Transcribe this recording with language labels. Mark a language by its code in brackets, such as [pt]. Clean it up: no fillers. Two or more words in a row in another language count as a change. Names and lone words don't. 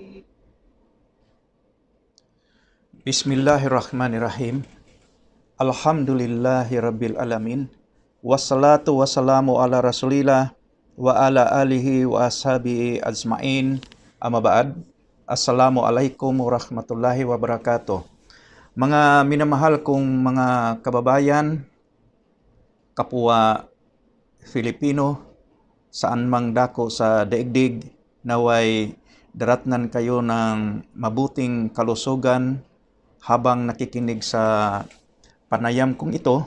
[ar] بسم الله الرحمن الرحيم. الحمد لله رب العالمين. والصلاة والسلام على رسول الله وعلى آله وأصحابه أجمعين. أما بعد. السلام عليكم ورحمة الله وبركاته. [tl] Mga minamahal kong mga kababayan, kapwa Filipino, saan mang dako sa daigdig, naway daratnan kayo ng mabuting kalusugan habang nakikinig sa panayam kong ito.